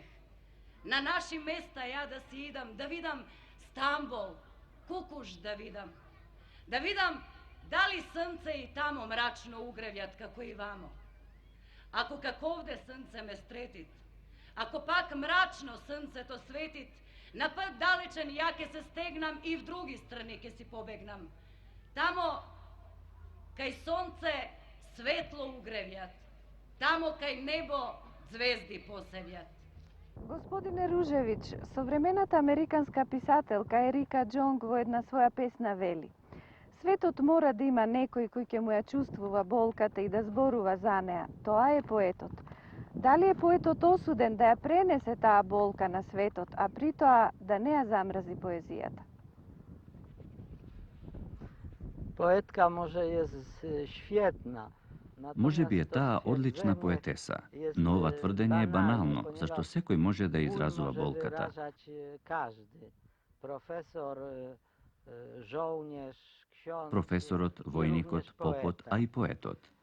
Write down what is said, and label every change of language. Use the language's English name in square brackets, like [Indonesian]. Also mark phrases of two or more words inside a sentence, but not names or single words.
[Macedonian] На наши места ја да си идам, да видам Стамбол, Кукуш да видам. Да видам да ли сунце и тамо мрачно угревјат како и вамо. Ако как овде сунце ме стретит, ако пак мрачно сунце то светит, на пут далечан јаке се стегнам и в други страни ке си побегнам. Тамо кај сонце светло угревјат, тамо кај небо ѕвезди посевјат. Господине Ружевич, современата американска писателка Ерика Джонг во една своја песна вели: светот мора да има некој кој ќе му ја чувствува болката и да зборува за неа. Тоа е поетот. Дали е поетот осуден да ја пренесе таа болка на светот, а при тоа да не ја замрази поезијата? [Polish] Poetka może jest świetna. [Macedonian] Може би е таа одлична поетеса, но ова тврдење е банално, зашто секој може да изразува болката. Професорот, војникот, попот, а и поетот.